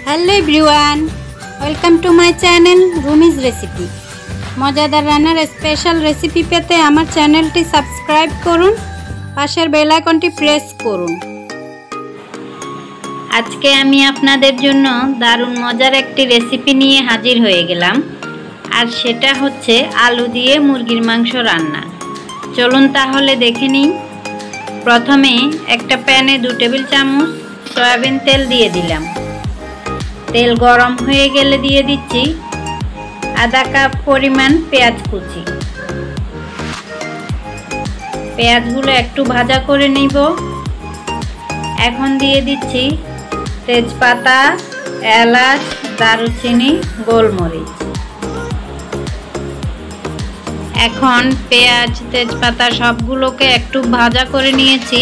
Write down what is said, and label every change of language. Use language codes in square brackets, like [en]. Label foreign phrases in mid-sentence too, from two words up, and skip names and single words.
[en] Hello everyone, welcome to my channel Roomi's Recipe. [bn] মজাদার রান্নার [en] special recipe [bn] পেতে আমার চ্যানেলটি সাবস্ক্রাইব করুন, পাশের [en] bell iconটি [bn] প্রেস করুন। আজকে আমি আপনাদের জন্য দারুণ মজার একটি রেসিপি নিয়ে হাজির হয়ে গেলাম, আর সেটা হচ্ছে আলু দিয়ে মুরগির মাংস রান্না। চলুন তাহলে দেখে নিই। প্রথমে একটা পৌনে 2 টেবিল চামচ সয়াবিন তেল দিয়ে দিলাম। তেল গরম হয়ে গেলে দিয়ে দিচ্ছি আধা কাপ পরিমাণ পেঁয়াজ কুচি। पेঁয়াজগুলো একটু ভাজা করে নিব। এখন দিয়ে দিচ্ছি তেজপাতা, এলাচ, দারুচিনি, গোলমরিচ। এখন পেঁয়াজ তেজপাতা সবগুলোকে একটু ভাজা করে নিয়েছি।